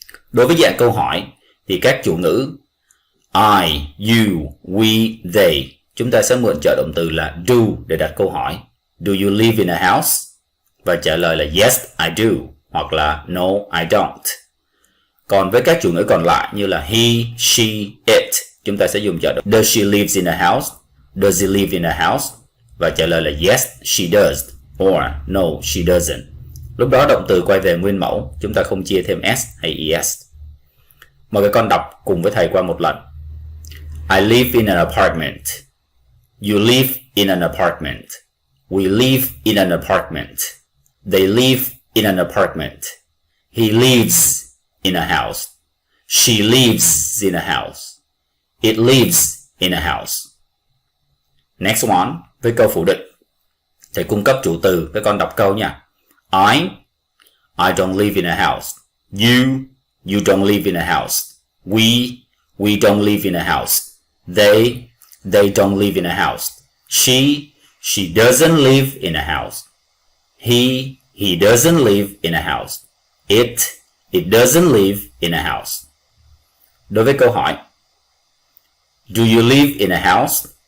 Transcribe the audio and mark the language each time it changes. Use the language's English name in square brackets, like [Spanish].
[Vietnamese] Đối với dạng câu hỏi thì các chủ ngữ I, you, we, they chúng ta sẽ mượn trợ động từ là do để đặt câu hỏi. [English] Do you live in a house? [Vietnamese] Và trả lời là [English] yes, I do [Vietnamese] hoặc là [English] no, I don't. [Vietnamese] Còn với các chủ ngữ còn lại như là he, she, it chúng ta sẽ dùng trợ động [English] does she lives in a house? Does he live in a house? [Vietnamese] Và trả lời là [English] yes, she does or no, she doesn't. [Vietnamese] Lúc đó động từ quay về nguyên mẫu, chúng ta không chia thêm s hay es. Mời các con đọc cùng với thầy qua một lần. [English] I live in an apartment. You live in an apartment. We live in an apartment. They live in an apartment. He lives in a house. She lives in a house. It lives in a house. Next one, [Vietnamese] với câu phủ định. Thầy cung cấp chủ từ, các con đọc câu nha. [English] I don't live in a house. You don't live in a house. We don't live in a house. They don't live in a house. She doesn't live in a house. He doesn't live in a house. It doesn't live in a house. [Vietnamese] Đối với câu hỏi, [English] do you live in a house?